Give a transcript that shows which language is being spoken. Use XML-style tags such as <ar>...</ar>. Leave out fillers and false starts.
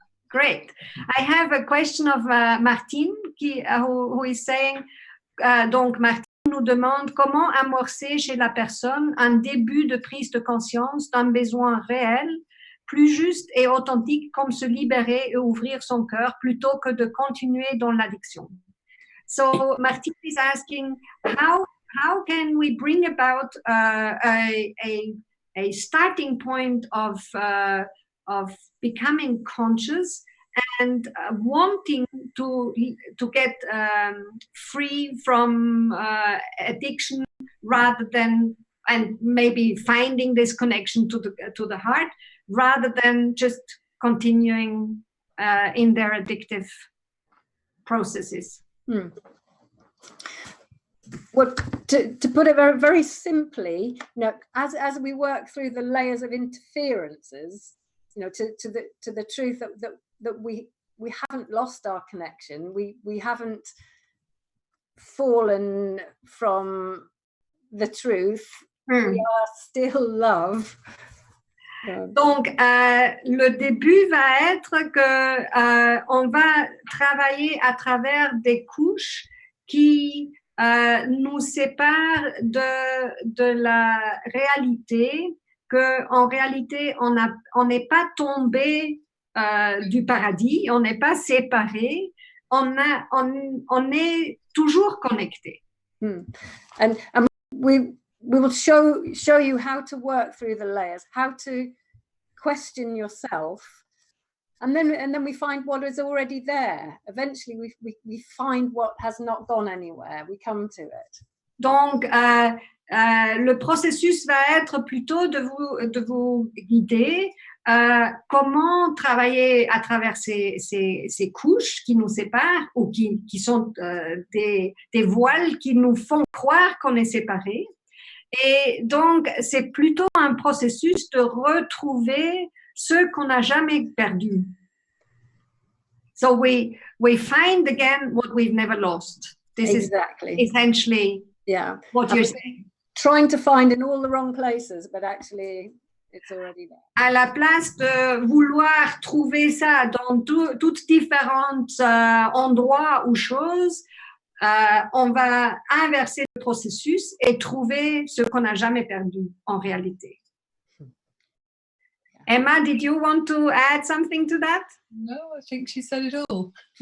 <en>Great. I have a question of Martine who is saying,</en> <fr>donc Martine nous demande comment amorcer chez la personne un début de prise de conscience d'un besoin réel plus juste et authentique comme se libérer et ouvrir son cœur plutôt que de continuer dans l'addiction.</fr> <en>So Martine is asking, how can we bring about a starting point of becoming conscious and wanting to get free from addiction rather than, and maybe finding this connection to the heart rather than just continuing in their addictive processes. Well, to put it very, very simply, you know, as we work through the layers of interferences, you know, to the truth that we haven't lost our connection, we haven't fallen from the truth, we are still love.</en> <fr>Donc, le début va être que on va travailler à travers des couches qui nous séparent de la réalité, que en réalité on n'est pas tombé du paradis, on n'est pas séparé, on est toujours connecté.</fr> <en>And we will show you how to work through the layers, how to question yourself, and then we find what is already there. Eventually we find what has not gone anywhere, we come to it.</en> <fr>Donc le processus va être plutôt de vous guider comment travailler à travers ces couches qui nous séparent ou qui sont des voiles qui nous font croire qu'on est séparés. Et donc, c'est plutôt un processus de retrouver ce qu'on n'a jamais perdu.</fr> <en>So we find again what we've never lost. This exactly. is essentially what you're saying. Trying to find in all the wrong places, but actually it's already there.</en> <fr>À la place de vouloir trouver ça dans toutes différentes endroits ou choses, on va inverser le processus et trouver ce qu'on n'a jamais perdu en réalité.</fr> <en>Emma, did you want to add something to that? No, I think she said it all.</en>